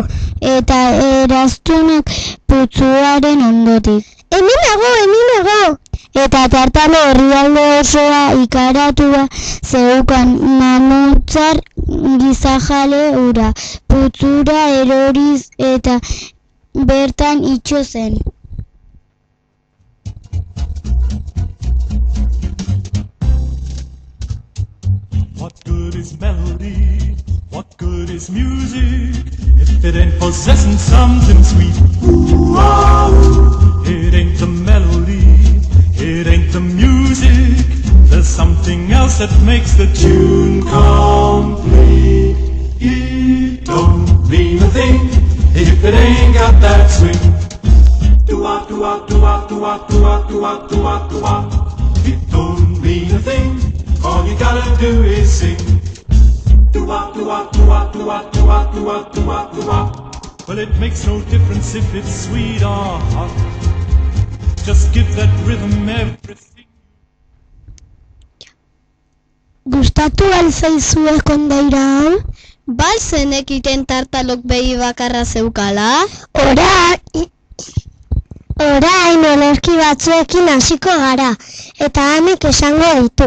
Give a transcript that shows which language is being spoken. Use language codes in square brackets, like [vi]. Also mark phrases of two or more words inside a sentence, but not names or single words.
[eu] Eta eraztunak putzuaren ondotik. Hemen nago! Eta tartalo herrialde osoa ikaratua zeukan mamutzar gizajale ura. Putzura eroriz eta bertan itxo zen. [en] What good is melody? What good is music if it ain't possessing something sweet? Ooh-ah-ooh. It ain't the melody, it ain't the music. There's something else that makes the tune complete. It don't mean a thing if it ain't got that swing. Do-ah, do-ah, do-ah, do-ah, do-ah, do-ah, do-ah, do-ah. It don't mean a thing. All you gotta do is sing. Do-wah, do-wah, do-wah, do-wah, do-wah, do-wah, do-wah, do-wah. Well, it makes no difference if it's sweet or hot. Just give that rhythm everything. [eu] Gustatu alzaizue kondaira hau? Bai zenekiten tartalok behi bakarra zeukala? Orain olerki batzuekin hasiko gara, eta Anek esango ditu.